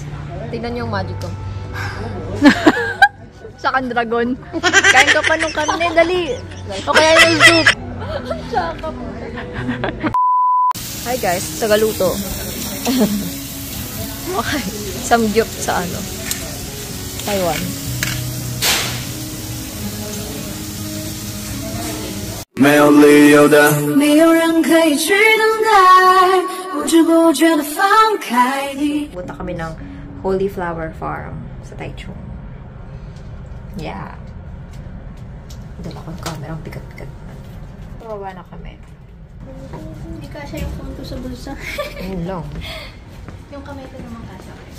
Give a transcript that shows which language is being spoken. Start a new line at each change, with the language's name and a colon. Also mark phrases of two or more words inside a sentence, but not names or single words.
Filipino: Tingnan niyo yung magic ko. Sakan dragon. Kain ka pa nung karne, dali. O kaya yung soup.
English: Hi guys, tagaluto.
Filipino: Okay. Samgyup sa ano? Taiwan.
Chinese: 没有理由的，没有人可以去等待，不知不觉的放开你。
Filipino: Punta kami ng Holy Flower Farm sa Taichung. Yeah. Dala ko yung camera, ang bigat-bigat. Pababa na kami. Hindi kasya yung phone ko sa bulsa. Ayun lang. Yung kamay ko naman kasya.